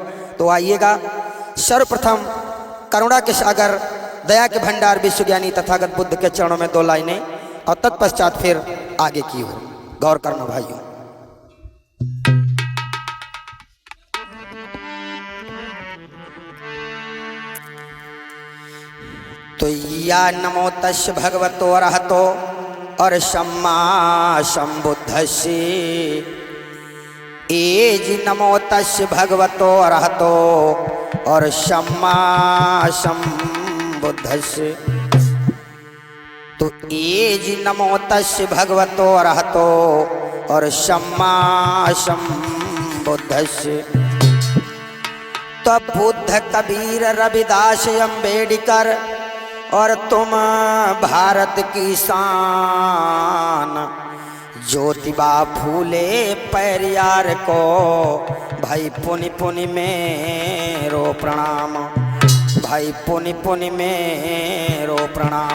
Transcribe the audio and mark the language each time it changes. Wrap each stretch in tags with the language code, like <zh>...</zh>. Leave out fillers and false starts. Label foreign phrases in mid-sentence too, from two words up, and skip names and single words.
<hi>तो आइएगा, सर्वप्रथम करुणा के सागर दया के भंडार विश्वज्ञानी तथागत बुद्ध के चरणों में 2 लाइनें, और तत्पश्चात फिर आगे की ओर गौर करना भाइयों।</hi> <pi>तो या नमो तस् भगवतो अरहतो और सम्मा संबुद्धस्से, एज नमो तस् भगवतो अरहतो और सम्मा संबुद्धस्से। तो एज नमो तस् भगवतो अरहतो और सम्मा संबुद्धस्से।</pi> <hi>तो बुद्ध कबीर रविदास अम्बेडकर और तुम भारत की शान, ज्योतिबा फूले पेरियार को भाई पुनि पुनि मेरो प्रणाम, भाई पुनि पुनि मेरो प्रणाम।</hi>